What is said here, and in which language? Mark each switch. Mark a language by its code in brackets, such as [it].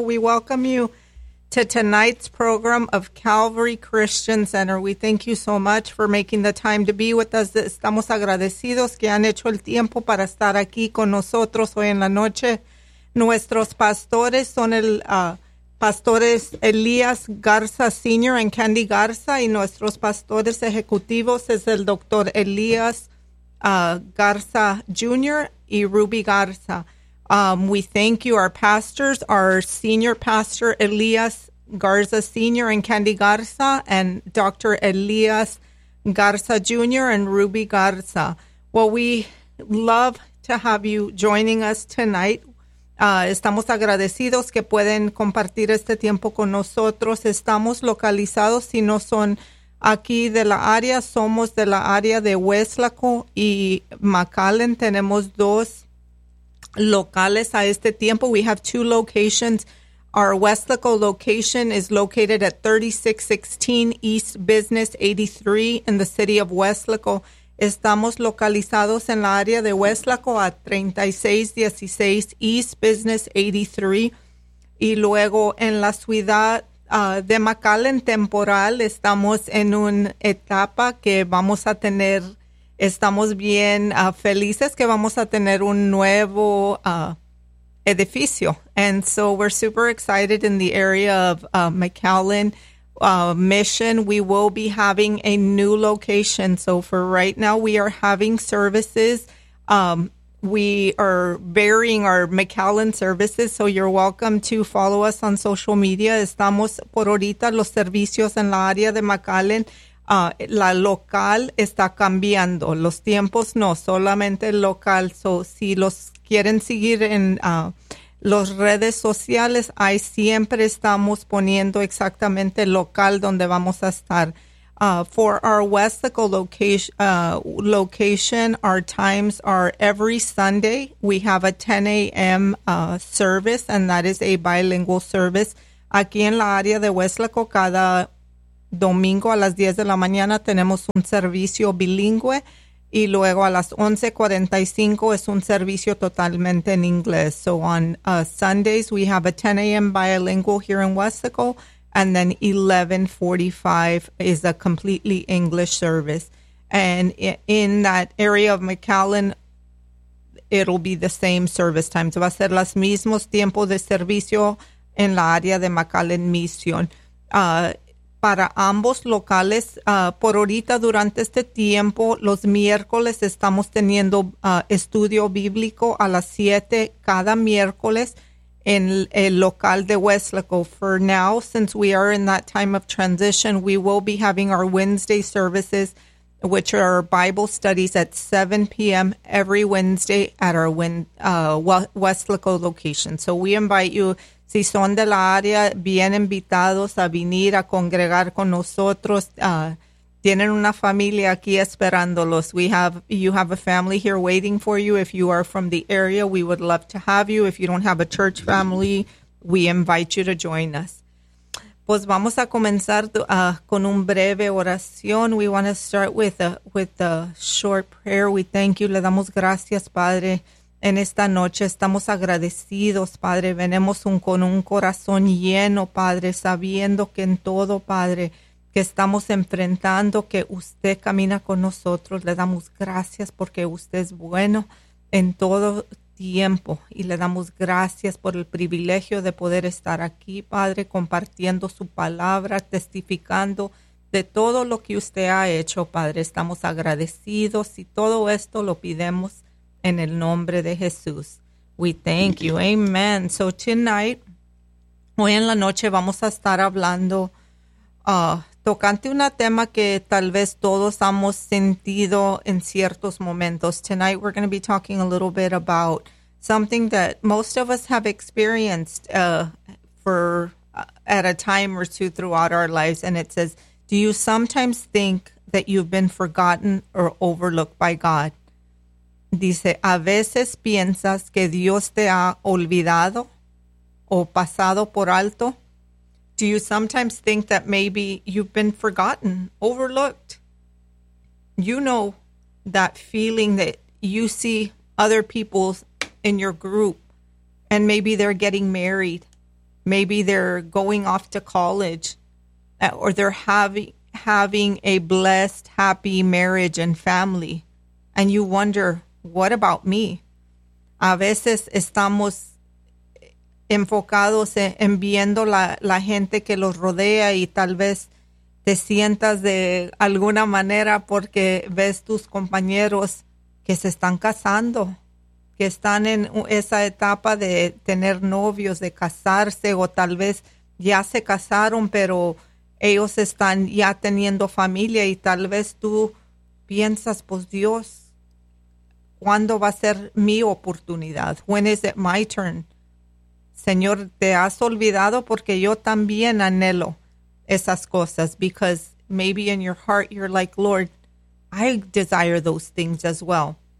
[en] We welcome you to tonight's program of Calvary Christian Center. We thank you so much for making the time to be with us. [es] Estamos agradecidos que han hecho el tiempo para estar aquí con nosotros hoy en la noche. Nuestros pastores son el pastores Elías Garza Sr. and Candy Garza, y nuestros pastores ejecutivos es el Dr. Elías Garza Jr. y Ruby Garza. [en] We thank you, our pastors, our senior pastor Elías Garza Sr. and Candy Garza, and Dr. Elías Garza Jr. and Ruby Garza. Well, we love to have you joining us tonight. [es] Estamos agradecidos que pueden compartir este tiempo con nosotros. Estamos localizados, si no son aquí de la área, somos de la área de Weslaco y McAllen. Tenemos dos locales a este tiempo. [en] We have two locations. Our Weslaco location is located at 3616 East Business 83 in the city of Weslaco. [es] Estamos localizados en la área de Weslaco a 3616 East Business 83. Y luego en la ciudad de McAllen temporal, estamos en una etapa que vamos a tener, estamos bien felices que vamos a tener un nuevo edificio. [en] And so we're super excited in the area of McAllen Mission. We will be having a new location. So for right now, we are having services. We are varying our McAllen services, so you're welcome to follow us on social media. [es] Estamos por ahorita los servicios en la área de McAllen. La local está cambiando. Los tiempos no, solamente el local. So si los quieren seguir en las redes sociales, ahí siempre estamos poniendo exactamente el local donde vamos a estar. [en] For our Weslaco location, our times are every Sunday. We have a 10 a.m. Service, and that is a bilingual service. [es] Aquí en la área de Weslaco, cada domingo a las 10 de la mañana tenemos un servicio bilingüe, y luego a las 11:45 es un servicio totalmente en inglés. [en] So on Sundays, we have a 10 a.m. bilingual here in Weslaco, and then 11:45 is a completely English service. And in that area of McAllen, it'll be the same service time. [es] So va a ser los mismos tiempos de servicio en la área de McAllen Mission. Para ambos locales, por ahorita durante este tiempo, los miércoles estamos teniendo estudio bíblico a las 7 cada miércoles en el local de Weslaco. [en] For now, since we are in that time of transition, we will be having our Wednesday services, which are Bible studies, at 7 p.m. every Wednesday at our Weslaco location. So we invite you, [es] si son de la área, bien invitados a venir a congregar con nosotros. Tienen una familia aquí esperándolos. [en] You have a family here waiting for you. If you are from the area, we would love to have you. If you don't have a church family, we invite you to join us. [es] Pues vamos a comenzar con un breve oración. [en] We want to start with a short prayer. We thank you. [es] Le damos gracias, Padre, en esta noche. Estamos agradecidos, Padre. Venimos con un corazón lleno, Padre, sabiendo que en todo, Padre, que estamos enfrentando, que usted camina con nosotros. Le damos gracias porque usted es bueno en todo tiempo. Y le damos gracias por el privilegio de poder estar aquí, Padre, compartiendo su palabra, testificando de todo lo que usted ha hecho, Padre. Estamos agradecidos y todo esto lo pedimos en el nombre de Jesús. [en] We thank you. Amen. So tonight, [es] hoy en la noche, vamos a estar hablando tocante un tema que tal vez todos hemos sentido en ciertos momentos. [en] Tonight we're going to be talking a little bit about something that most of us have experienced at a time or two throughout our lives. And it says, do you sometimes think that you've been forgotten or overlooked by God? [es] Dice, a veces piensas que Dios te ha olvidado o pasado por alto. [en] Do you sometimes think that maybe you've been forgotten, overlooked? You know that feeling that you see other people in your group, and maybe they're getting married, maybe they're going off to college, or they're having a blessed, happy marriage and family, and you wonder, what about me? [es] A veces estamos enfocados en viendo la gente que los rodea, y tal vez te sientas de alguna manera porque ves tus compañeros que se están casando, que están en esa etapa de tener novios, de casarse, o tal vez ya se casaron, pero ellos están ya teniendo familia, y tal vez tú piensas, pues Dios, ¿cuándo va a ser mi oportunidad? [en] When is it my turn? [es] Señor, te has olvidado, porque yo también anhelo esas cosas, [en] because maybe in your heart you're like, Lord, I desire those things as well.